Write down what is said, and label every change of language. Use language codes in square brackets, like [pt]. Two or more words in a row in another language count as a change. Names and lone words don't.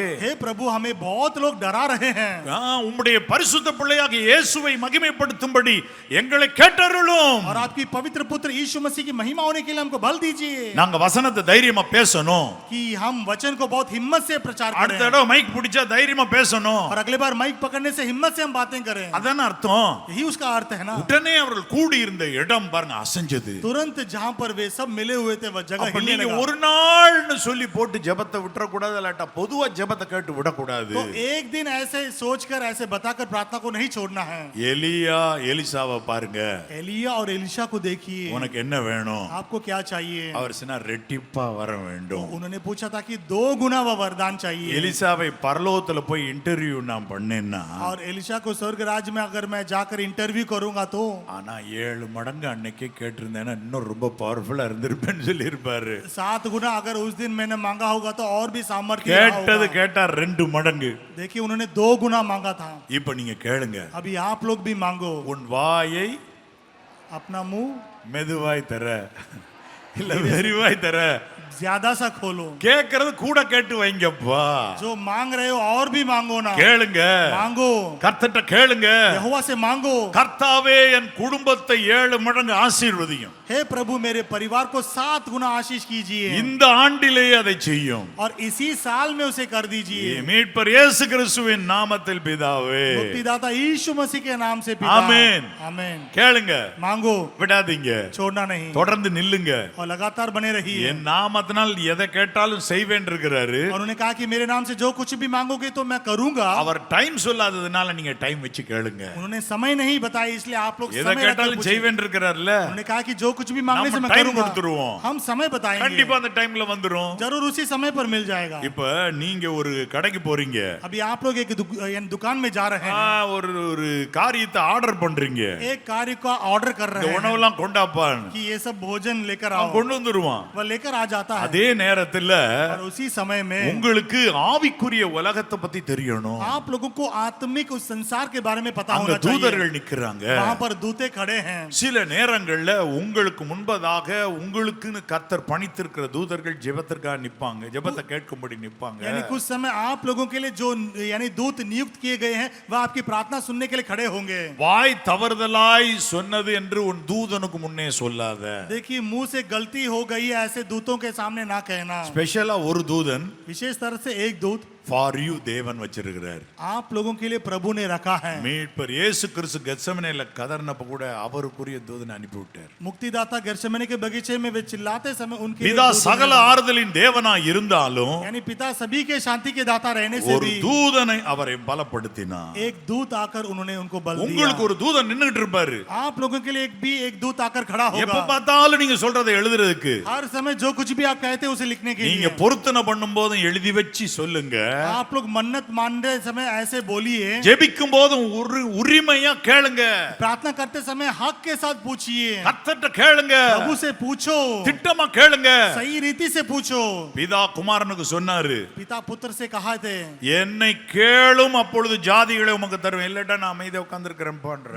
[hi] हे प्रभु हमें बहुत लोग डरा रहे हैं। [ta] உம்முடைய பரிசுத்த பிள்ளையாக இயேசுவை மகிமைப்படுத்தும்படி எங்களை கேட்டருளும். [hi] और आपकी पवित्र पुत्र यीशु मसीह की महिमा होने के लिए हमको बल दीजिए [ta] நாங்க வசனத்தை தைரியமா பேசணும். [hi] कि हम वचन को बहुत हिम्मत से प्रचार [ta] அடுத்த [hi] करें। [ta] தடவை மைக் பிடிச்சா தைரியமா பேசணும். [hi] और अगले बार माइक पकड़ने से हिम्मत से हम बातें करें। [ta] அதான அர்த்தம். [hi] यही उसका अर्थ है ना। [ta] உடனே அவர்கள் கூடி இருந்த இடம் பாருங்க அசைஞ்சது. [hi] तुरंत जहां पर वे सब मिले हुए थे वह जगह [ta] அப்ப [hi] हिलने [ta] நீங்க [hi] लगा। [ta] ஒரு நாள்னு சொல்லி போட்டு ஜெபத்தை விட்டுற கூடாது, இல்லாட்டா பொதுவா ஜெபத்தை கேட்டு விட கூடாது. [hi] तो एक दिन ऐसे सोचकर ऐसे बताकर प्रार्थना को नहीं छोड़ना है। [ta] எலியா எலிசாவை பாருங்க. [hi] एलिया और एलिशा को देखिए, [ta] உனக்கு என்ன வேணும்? [hi] आपको क्या चाहिए? [ta] அவர் சொன்னார் ரெட்டிப்பா வர வேண்டும். [hi] उन्होंने पूछा था कि 2 गुना वह वरदान चाहिए। [ta] எலிசாவை பரலோகத்துல போய் இன்டர்வியூ நான் பண்ணேன்னா, [hi] और एलिशा को स्वर्ग राज्य में अगर मैं जाकर इंटरव्यू करूंगा तो [ta] ஆனா 7 மடங்கு அன்னைக்கே கேட்டிருந்தேன்னா இன்னும் ரொம்ப பவர்ஃபுல்லா இருந்திருப்பேன்னு சொல்லி இருப்பாரு. [hi] 7 गुना अगर उस दिन मैंने मांगा होगा तो और भी सामर्थ्य रहा [ta] கேட்டது [hi] होगा। [ta] கேட்டா 2 மடங்கு. [hi] देखिए उन्होंने 2 गुना मांगा था। [ta] இப்ப நீங்க கேளுங்க. [hi] अभी आप लोग भी मांगो, [ta] உன் வாயை [hi] अपना मुंह [ta] மெதுவாய் தர இல்ல வெறிவாய் தர. [hi] ज्यादा सा खोलो। [ta] கேக்குறது கூட கேட்டு வைங்கப்பா. [hi] जो मांग रहे हो और भी मांगो ना। [ta] கேளுங்க. [hi] मांगो, [ta] கர்த்தர்ட்ட கேளுங்க. [hi] यहोवा से मांगो, [ta] கர்த்தாவே என் குடும்பத்தை 7 மடங்கு ஆசீர்வதியும். [hi] हे प्रभु मेरे परिवार को 7 गुना आशीष कीजिए [ta] இந்த ஆண்டிலேயே அதை செய்யும். [hi] और इसी साल में उसे कर दीजिए। [ta] மீட்பர் இயேசு கிறிஸ்துவின் நாமத்தில் பிதாவே. [hi] मुक्तिदाता यीशु मसीह के नाम से पिता। आमीन। आमीन। [ta] கேளுங்க. [hi] मांगो, [ta] விடாதீங்க. [hi] छोड़ना नहीं [ta] தொடர்ந்து நில்லுங்க. [hi] और लगातार बने रहिए। [ta] என் நாமத்தினால் எதை கேட்டாலும் செய்வேன் இருக்கிறாரு. [hi] और उन्होंने कहा कि मेरे नाम से जो कुछ भी मांगोगे तो मैं करूंगा। [ta] அவர் டைம் சொல்லாததுனால நீங்க டைம் வச்சு கேளுங்க. [hi] उन्होंने समय नहीं बताया इसलिए आप लोग [ta] எதை [hi] समय रखकर [ta] கேட்டாலும் [hi] पूछिए। [ta] செய்வேன் இருக்கிறார்ல. [hi] उन्होंने कहा कि जो कुछ भी मांगने से [ta] நம்ம [hi] मैं time करूंगा। [ta] கொடுத்துருவோம். [hi] हम समय बताएंगे, [ta] கண்டிப்பா அந்த டைம்ல வந்துரும். [hi] जरूर उसी समय पर मिल जाएगा। [ta] இப்ப நீங்க ஒரு கடைக்கு போறீங்க. [hi] अभी आप लोग एक दुकान में जा रहे हैं, [ta] ஒரு காரியத்தை ஆர்டர் பண்றீங்க. [hi] एक कार्य का ऑर्डर कर [ta] இந்த [hi] रहे हैं [ta] உணவெல்லாம் கொண்டாப்பான். [hi] कि ये सब भोजन लेकर [ta] அவன் [hi] आओ। [ta] கொண்டு வந்துருவான். [hi] वह लेकर आ जाता है। [ta] அதே நேரத்துல [hi] और उसी समय में [ta] உங்களுக்கு ஆவிக்குரிய உலகத்தை பத்தி தெரியணும். [hi] आप लोगों को आत्मिक उस संसार के बारे में पता [ta] அங்க [hi] होना चाहिए। [ta] தூதர்கள் நிக்கறாங்க. [hi] वहां पर दूते खड़े हैं। [ta] சில நேரங்கள்ல உங்களுக்கு முன்பதாக உங்களுக்குன்னு கர்த்தர் பணித்திருக்கிற தூதர்கள் ஜெபத்திற்காக நிப்பாங்க. ஜெபத்தை கேட்கும்படி நிப்பாங்க. [hi] यानी कुछ समय आप लोगों के लिए जो यानी दूत नियुक्त किए गए हैं वह आपकी प्रार्थना सुनने के लिए खड़े होंगे। [ta] வாய் தவறுதலாய் சொன்னது என்று உன் தூதனுக்கு முன்னே சொல்லாத. [hi] देखिए मुंह से गलती हो गई है ऐसे दूतों के सामने ना कहना। [ta] ஸ்பெஷலா ஒரு தூதன் [hi] विशेष तरह से एक दूत [en] for you [ta] தேவன் வச்சிருக்கிறார். [hi] आप लोगों के लिए प्रभु ने रखा है। [ta] மீட்பர் இயேசு கிறிஸ்து கெத்செமனேல கதர்னப்ப கூட அவருக்குரிய தூதனை அனுப்பி விட்டார். [hi] मुक्तिदाता गेत्सेमने के बगीचे में वे चिल्लाते समय उनके लिए [ta] பிதா [hi] दूत [ta] சகல [hi] ने- [ta] ஆறுதலின் தேவனாய் இருந்தாலும் [hi] यानी पिता सभी के शांति के दाता रहने से [ta] ஒரு [hi] भी [ta] தூதனை அவரை பலப்படுத்தினார். [hi] एक दूत आकर उन्होंने उनको बल [ta] உங்களுக்கு [hi] दिया। [ta] ஒரு தூதன் நின்னுட்டு இருப்பாரு. [hi] आप लोगों के लिए एक दूत आकर खड़ा [ta] எப்ப [hi] होगा। [ta] பார்த்தாலும் நீங்க சொல்றதை எழுதுறதுக்கு. [hi] हर समय जो कुछ भी आप कहते हैं उसे लिखने के [ta] நீங்க [hi] लिए। [ta] பொருத்தனை பண்ணும்போதும் எழுதி வச்சு சொல்லுங்க. [hi] आप लोग मन्नत मानते समय ऐसे बोलिए। [ta] ஜெபிக்கும் போதும் உரிமையா கேளுங்க. [hi] प्रार्थना करते समय हक के साथ पूछिए। [ta] கர்த்தர்ட்ட கேளுங்க. [hi] प्रभु से पूछो, [ta] திட்டமா கேளுங்க. [hi] सही रीति से पूछो। [ta] பிதா குமாரனுக்கு சொன்னாரு, [hi] पिता पुत्र से कहा थे, [ta] என்னை கேளும் அப்பொழுது ஜாதிகளை உமக்கு தருவேன். இல்லட்டா நான் அமைதியா உட்கார்ந்திருக்கிறேன் பண்றாரு.